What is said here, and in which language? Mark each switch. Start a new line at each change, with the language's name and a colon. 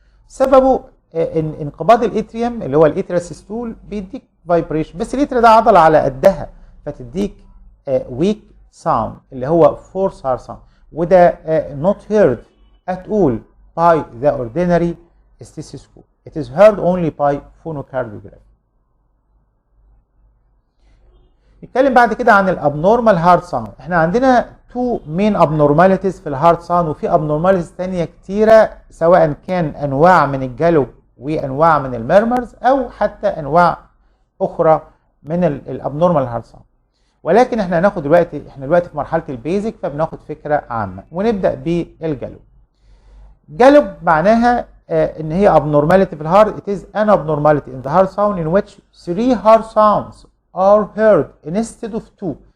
Arabic: سببه انقباض الاتريوم اللي هو الاتريا سيستول بيديك فايبريشن، بس الاتريا ده عضله على قدها فتديك ويك ساوند اللي هو فورث هارد ساوند، وده
English: not heard at all by the ordinary stethoscope. It is heard only by phonocardiography.
Arabic: نتكلم بعد كده عن الابنورمال هارد ساوند. احنا عندنا
English: 2 main abnormalities
Arabic: في الهارد ساوند، وفي abnormalities تانية كتيرة سواء كان انواع من الجالوب وانواع من الميرمرز او حتى انواع اخرى من الابنورمال هارد ساوند. ولكن احنا هناخد دلوقتي في مرحله البيزك، فبناخد فكره عامه ونبدا بالجالوب. جالوب معناها ان هي abnormality في الهارد.
English: It is an abnormality in the hard sound in which 3 hard sounds are heard instead of 2.